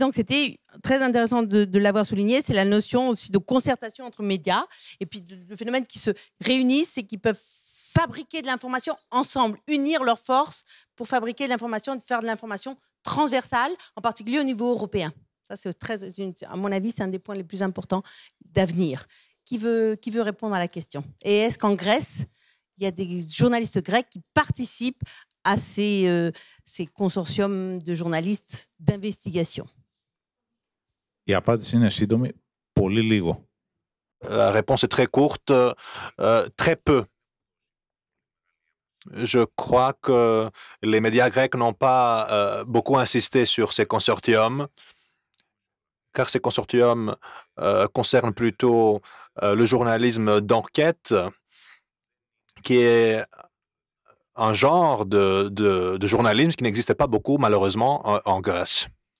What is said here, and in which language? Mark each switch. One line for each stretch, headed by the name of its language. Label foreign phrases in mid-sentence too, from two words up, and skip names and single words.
French: Donc, c'était très intéressant de l'avoir souligné. C'est la notion aussi de concertation entre médias et puis le phénomène qui se réunissent et qui peuvent fabriquer de l'information ensemble, unir leurs forces pour fabriquer de l'information, faire de l'information transversale, en particulier au niveau européen. Ça, à mon avis, c'est un des points les plus importants d'avenir. Qui veut répondre à la question? Et est-ce qu'en Grèce, il y a des journalistes grecs qui participent à ces consortiums de journalistes d'investigation?
Greek: Η απάντηση είναι σύντομη, πολύ λίγο.
French: La réponse est très courte, très peu. Je crois que les médias grecs n'ont pas beaucoup insisté sur ces consortiums, car ces consortiums concernent plutôt le journalisme d'enquête, qui est un genre de journalisme qui n'existait pas beaucoup, malheureusement, en Grèce.